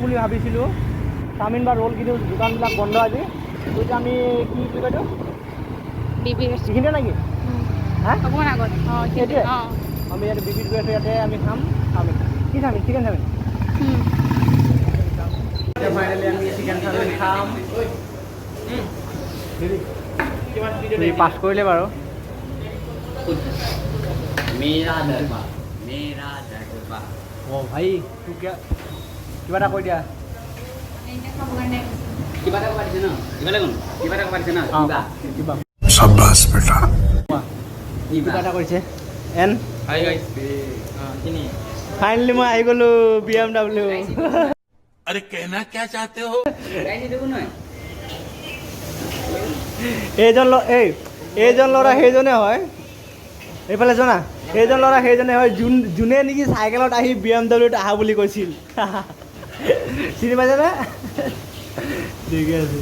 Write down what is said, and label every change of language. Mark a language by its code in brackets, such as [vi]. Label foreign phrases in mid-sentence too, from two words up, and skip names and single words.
[as] বুলি ভাবিছিলোঁ চাওমিন বা ৰোল কিন্তু দোকানবিলাক বন্ধ আজি এতিয়া আমি কি কয়টো এইখিনিতে নেকি হা অকণমান আগত সেইটোৱে আমি ইয়াতে বিবিত গৈ আছোঁ ইয়াতে আমি খাম চাওমিন কি চাওমিন চিকেন চাওমিন ফাইনেলি আমি চিকেন চাওমিন খাম পাছ কৰিলে বাৰু [hi] मेरा दरबार मेरा दरबार [as] অঁ ভাই তোক কিবা এটা কৈ দিয়া কিবা এটা পাৰিছে ন কিবা এটা পাৰিছে ন কিবা [hi] शाबाश बेटा [as] কিবা এটা কৰিছে এন [en] hi guys [as] ফাইনেলি মই আহি গ'লোঁ BMW [hi] अरे कहना क्या चाहते हो [as] এইজন ল'ৰা সেইজনে হয় এইফালে জনা সেইজন ল'ৰা সেইজনে হয় যোনে নেকি চাইকেলত আহি BMWত আহা বুলি কৈছিল চিনি পাইছেনে ঠিকে আছে